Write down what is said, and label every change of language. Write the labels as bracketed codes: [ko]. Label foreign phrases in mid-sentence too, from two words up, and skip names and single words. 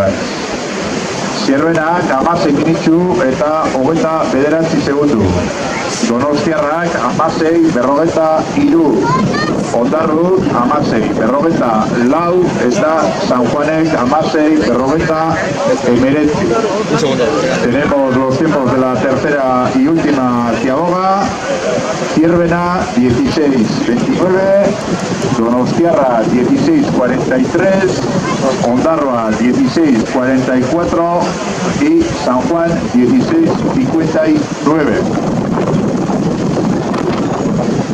[eu] Zierbenak 16 minutxu eta 29 segundu. Donostiarrak 16:43. Ondarruk 16:44 eta San Juanek 16:49. [es] Tenemos los tiempos de la tercera y última ciaboga. Zierbena 16:29, Donostiarra 16:43, Ondarroa 16:44 y San Juan 16:59.